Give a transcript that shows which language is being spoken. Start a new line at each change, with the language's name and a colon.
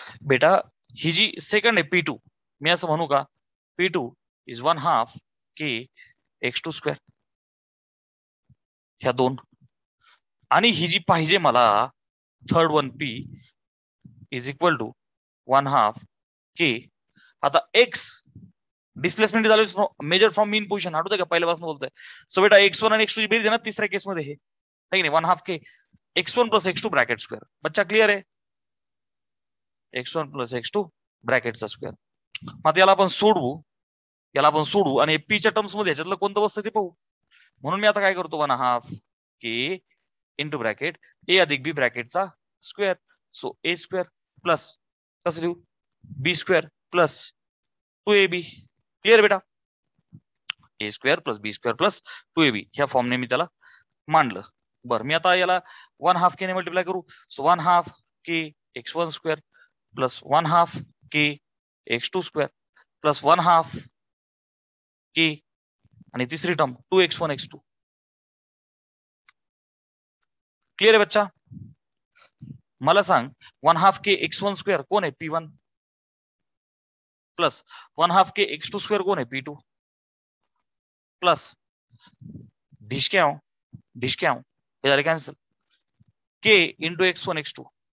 Marathi: बेटा ही जी सेकंड आहे P2, मी असं म्हणू का P2 इज 1/2 kx2². ह्या दोन. आणि ही जी पाहिजे मला
English: Third one P is equal to 1/2 k.
Marathi: आता
English: x displacement is always measure from mean position.
Marathi: आठवतंय का पहिल्यापासून बोलतोय. सो बेटा x1 आणि x2 ची बेरीज आहे ना तिसऱ्या केसमध्ये हे, नाही 1/2 k x1 plus x2 bracket square. बच्चा क्लिअर आहे? x1 plus x2 ब्रॅकेटचा square. मग याला आपण सोडवू आणि p च्या टर्म्स मध्ये याच्यातलं कोणतं बसतं ते पाहू. म्हणून मी आता काय करतो 1/2 k इंटू ब्रॅकेट a अधिक b ब्रॅकेटचा square. So a² plus कसं लिहू b² प्लस 2ab. क्लिअर बेटा? a² plus b² plus 2ab ह्या फॉर्मने मी त्याला मांडलं. बरं, मी आता याला 1/2 k ने मल्टिप्लाय करू. So 1/2 k x1² plus 1/2 k x2² plus 1/2 k आणि तिसरी टर्म 2x1 x2. क्लिअर आहे बच्चा? मला सांग 1/2 k x1² कोण आहे? P1 प्लस 1/2 k x2² कोण आहे? P2 प्लस डिशके आओ हे झाले cancel k into x1 x2.